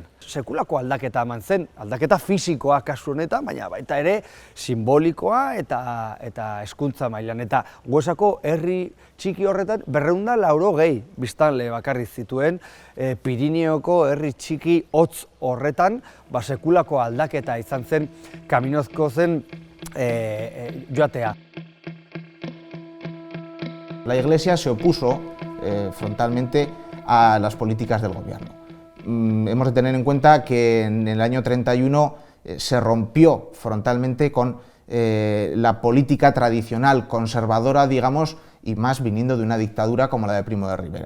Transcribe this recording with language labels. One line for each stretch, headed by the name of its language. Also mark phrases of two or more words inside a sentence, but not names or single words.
Basque: Sekulako aldaketa eman zen, aldaketa fisikoa kasu honetan, baina baita ere simbolikoa eta hezkuntza mailan. Eta Guesako herri txiki horretan 280 biztanle bakarrik zituen, Pirineoko herri txiki hotz horretan sekulako aldaketa izan zen Kaminozko zen joatea.
Spanish: La Iglesia se opuso frontalmente a las políticas del gobierno. Hemos de tener en cuenta que en el año 31 se rompió frontalmente con la política tradicional conservadora, digamos, y más viniendo de una dictadura como la de Primo de Rivera.